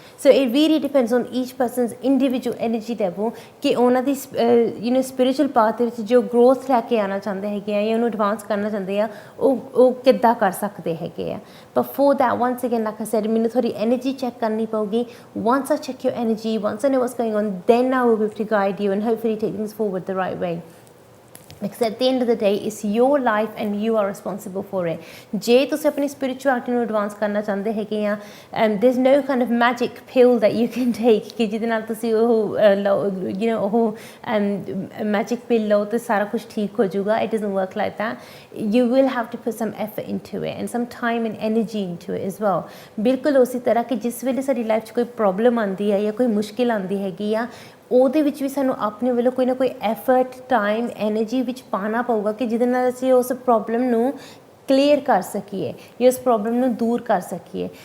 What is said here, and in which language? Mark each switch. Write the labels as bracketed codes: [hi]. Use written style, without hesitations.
[en] so it really depends on each person's individual energy level [pa] ਕਿ ਉਹਨਾਂ ਦੀ spiritual path ਦੇ ਵਿੱਚ ਜੋ ਗਰੋਥ ਲੈ ਕੇ ਆਉਣਾ ਚਾਹੁੰਦੇ ਹੈਗੇ ਆ ਜਾਂ ਉਹਨੂੰ ਐਡਵਾਂਸ ਕਰਨਾ ਚਾਹੁੰਦੇ ਆ ਉਹ ਕਿੱਦਾਂ ਕਰ ਸਕਦੇ ਹੈਗੇ ਆ। [en] but for that once again like I said [pa] ਮੈਨੂੰ ਥੋੜੀ ਐਨਰਜੀ ਚੈੱਕ ਕਰਨੀ ਪਊਗੀ। [en] Once I check your energy, once I know what's going on, then I will be able to guide you and hopefully take things forward the right way. Because at the end of the day it's your life and you are responsible for it. [pa] ਜੇ ਤੁਸੀਂ ਆਪਣੀ spirituality ਨੂੰ advance ਕਰਨਾ ਚਾਹੁੰਦੇ ਹੈਗੇ ਆ [en] there's no kind of magic pill that you can take [pa] ਕਿ ਜਿਹਦੇ ਨਾਲ ਤੁਸੀਂ ਉਹ you know ਉਹ magic pill ਲਓ ਤੇ ਸਾਰਾ ਕੁਝ ਠੀਕ ਹੋ ਜਾਊਗਾ। [en] It doesn't work like that. You will have to put some effort into it and some time and energy into it as well. [pa] ਬਿਲਕੁਲ ਉਸੇ ਤਰ੍ਹਾਂ ਕਿ ਜਿਸ ਵੇਲੇ ਸਾਡੀ ਲਾਈਫ 'ਚ ਕੋਈ ਪ੍ਰੋਬਲਮ ਆਉਂਦੀ ਹੈ ਜਾਂ ਕੋਈ ਮੁਸ਼ਕਿਲ ਆਉਂਦੀ ਹੈਗੀ ਆ ਉਹਦੇ ਵਿੱਚ ਵੀ ਸਾਨੂੰ ਆਪਣੇ ਵੱਲੋਂ ਕੋਈ ਨਾ ਕੋਈ ਐਫਰਟ, ਟਾਈਮ, ਐਨਰਜੀ ਵਿੱਚ ਪਾਉਣਾ ਪਊਗਾ ਕਿ ਜਿਹਦੇ ਨਾਲ ਅਸੀਂ ਉਸ ਪ੍ਰੋਬਲਮ ਨੂੰ ਕਲੀਅਰ ਕਰ ਸਕੀਏ ਜਾਂ ਉਸ ਪ੍ਰੋਬਲਮ ਨੂੰ ਦੂਰ ਕਰ ਸਕੀਏ।